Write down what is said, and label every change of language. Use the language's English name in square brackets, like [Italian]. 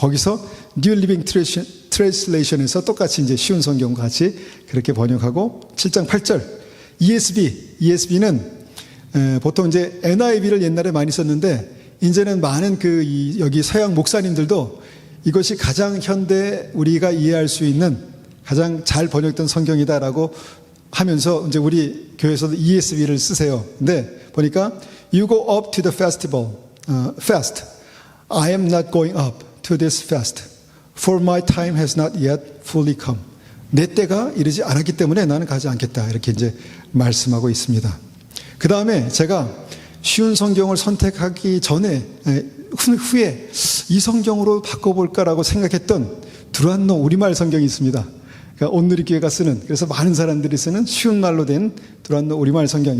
[Korean] 거기서 New Living Translation에서 똑같이 이제 쉬운 성경과 같이 그렇게 번역하고 7장 8절 ESV는 보통 이제 NIV를 옛날에 많이 썼는데 이제는 많은 여기 서양 목사님들도 이것이 가장 현대 우리가 이해할 수 있는 가장 잘 번역된 성경이다라고 하면서 이제 우리 교회에서도 ESV를 쓰세요. 근데 보니까 [English] You go up to the festival, fast. I am not going up to this fast. For my time has not yet fully come. [Korean] 내 때가 이르지 않았기 때문에 나는 가지 않겠다. 이렇게 이제 말씀하고 있습니다. 그 다음에 제가 쉬운 성경을 선택하기 전에, 후에 이 성경으로 바꿔볼까라고 생각했던 두란노 우리말 성경이 있습니다. 그러니까 온누리교회가 쓰는, 그래서 많은 사람들이 쓰는 쉬운 말로 된 두란노 우리말 성경.